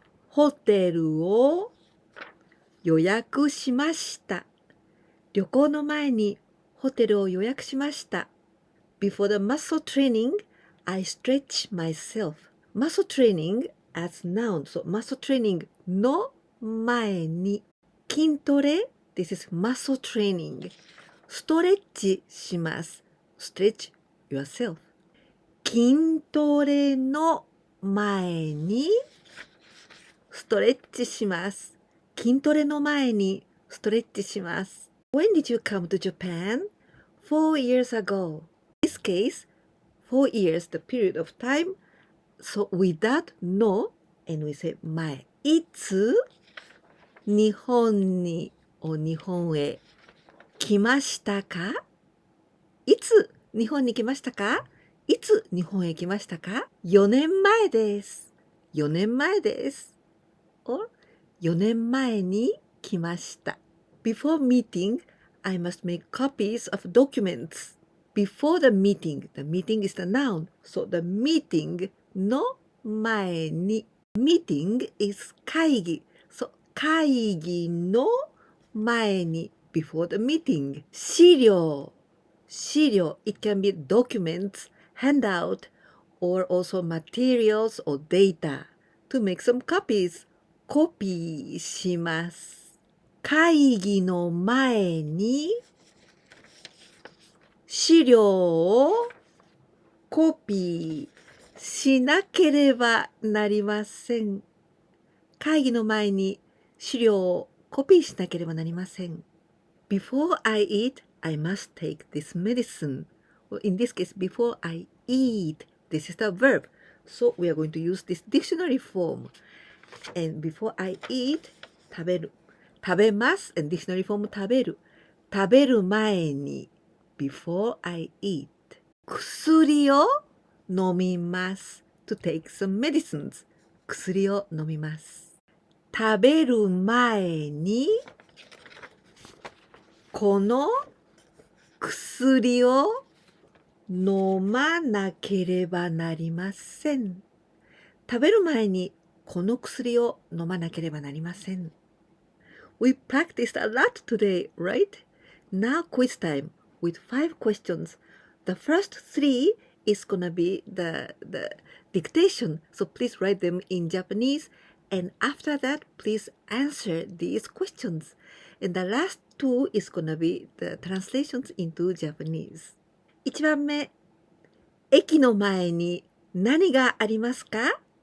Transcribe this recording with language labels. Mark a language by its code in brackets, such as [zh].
[ja] ホテルを予約しました旅行の前にホテルを予約しました [en] Before the muscle training, I stretch myself. Muscle training as noun. So muscle training [ja] の前に筋トレ [en] This is muscle training. [ja] ストレッチします。 [en] Stretch yourself. [ja] 筋トレの前にストレッチします。筋トレの前にストレッチします。 [en] When did you come to Japan? 4 years ago. In this case, 4 years, the period of time. So without no, and we say 前。 [ja] いつ日本に日本へ来ましたかいつ日本に来ましたかいつ日本へ来ましたか ?4 年前です。 4年前です。 [en] or [ja] 4年前に来ました。 [en] Before meeting, I must make copies of documents. Before the meeting is the noun. So the meeting の前に meeting is 会議。So [ja] 会議の前に [en] before the meeting. [ja] 資料 [en] it can be documents, handout, or also materials or data. To make some copies, [ja] コピーします。会議の前に資料をコピーしなければなりません。会議の前に資料をコピーしなければなりません。 [en] Before I eat, I must take this medicine. Well, in this case, before I eat, this is the verb. So we are going to use this dictionary form. And before I eat, [ja] 食べる。 [en] 食べます。 And dictionary form [ja] 食べる。 食べる前に [en] before I eat. [ja] 薬を飲みます。 [en] To take some medicines. [ja] 薬を飲みます。食べる前にこの薬を飲まなければなりません。食べる前にこの薬を飲まなければなりません。 [en] We practiced a lot today, right? Now quiz time with 5 questions. The first 3 is gonna be the dictation, so please write them in Japanese, and after that, please answer these questions. And the last 2 is gonna be the translations into Japanese. [ja] 1番目、駅の前に何がありますか？